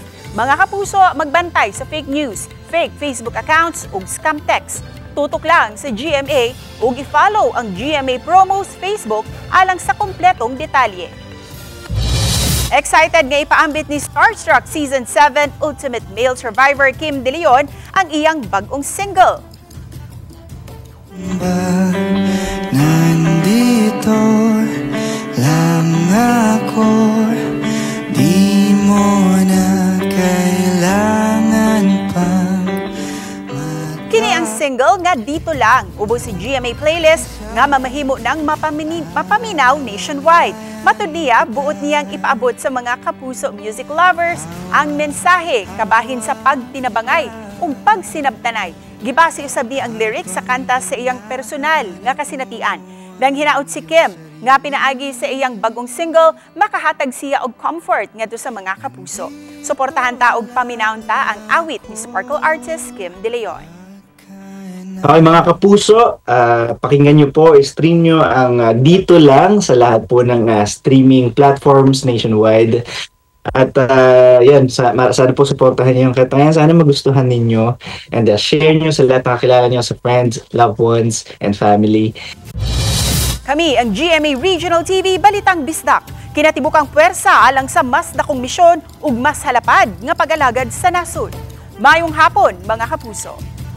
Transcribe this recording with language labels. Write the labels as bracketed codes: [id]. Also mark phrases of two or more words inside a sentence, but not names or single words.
[ceb] Mga kapuso, magbantay sa [en] fake news, fake Facebook accounts [ceb] ug scam text. Tutok lang sa GMA ug i-follow ang GMA Promos Facebook alang sa kompletong detalye. Excited nga ipaambit ni Starstruck Season 7 Ultimate Male Survivor Kim De Leon ang iyang bagong single. [tl] Nandito lang ako, di mo na kailangan pa. [ceb] Kini ang single nga Dito Lang, ubos si GMA playlist nga mamahimo ng mapaminaw nationwide. Matod niya, buot niyang ipaabot sa mga kapuso [en] music lovers [ceb] ang mensahe kabahin sa pagtinabangay ug pagsinabtanay. Gibase usab niya ang lyrics sa kanta sa iyang personal nga kasinatian. Nang hinaot si Kim nga pinaagi sa iyang bagong single, makahatag siya og comfort ngadto sa mga kapuso. Suportahan ta og paminawon ta ang awit ni Sparkle artist Kim De Leon. [tl] Okay mga kapuso, pakinggan nyo po, stream nyo ang Dito Lang sa lahat po ng [en] streaming platforms nationwide. [tl] At yan, sana po supportahan nyo yung kanta yan. Sana magustuhan ninyo [en] and share [tl] nyo sa lahat na kakilala nyo sa [en] friends, loved ones, and family. [ceb] Kami ang GMA Regional TV Balitang Bisdak. Kinatibukang puwersa alang sa mas dakong misyon ug mas halapad nga pag-alagad sa nasud. Mayong hapon mga kapuso.